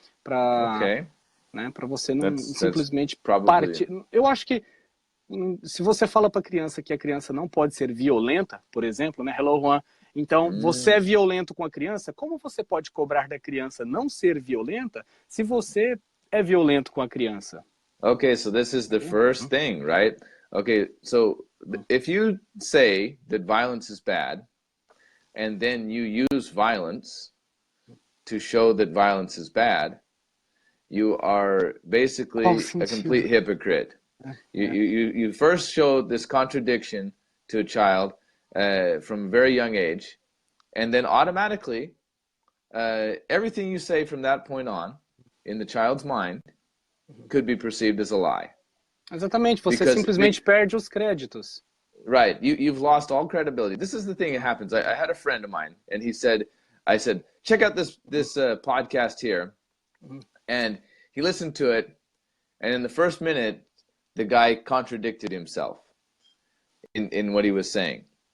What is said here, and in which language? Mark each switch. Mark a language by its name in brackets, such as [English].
[Portuguese] Para você não simplesmente partir. Eu acho que se você fala para a criança que a criança não pode ser violenta, por exemplo, né? [English] Hello, Juan. [Portuguese] Então, você é violento com a criança, como você pode cobrar da criança não ser violenta se você é violento com a criança? [English] Okay, so this is the first thing, right? Okay, so if you say that violence is bad, and then you use violence to show that violence is bad, you are basically a complete hypocrite. You first show this contradiction to a child from a very young age, and then automatically everything you say from that point on in the child's mind could be perceived as a lie. [Portuguese] Exatamente, você simplesmente perde os créditos. [English] Right, you've lost all credibility. This is the thing that happens. I had a friend of mine, and I said, check out this podcast here, and he listened to it, and in the first minute, the guy contradicted himself in what he was saying.